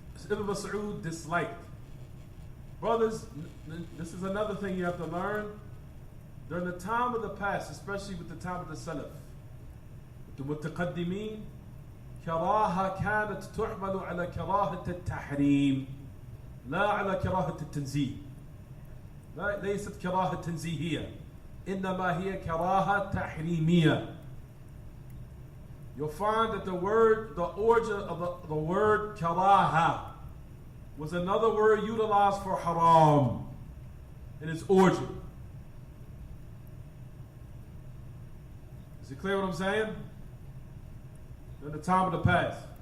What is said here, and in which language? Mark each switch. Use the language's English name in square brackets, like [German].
[English] Ibn Mas'ud disliked. Brothers, this is another thing you have to learn. During the time of the past, especially with the time of the Salaf, the Mutaqaddimin, [Arabic] كراهة كانت تحمل على كراهة التحريم لا على كراهة التنزيه. ليست كراهة تنزيهية إنما هي كراهة تحريمية. [English] You'll find that the origin of the word karaha was another word utilized for haram in its origin. Is it clear what I'm saying? In the time of the past.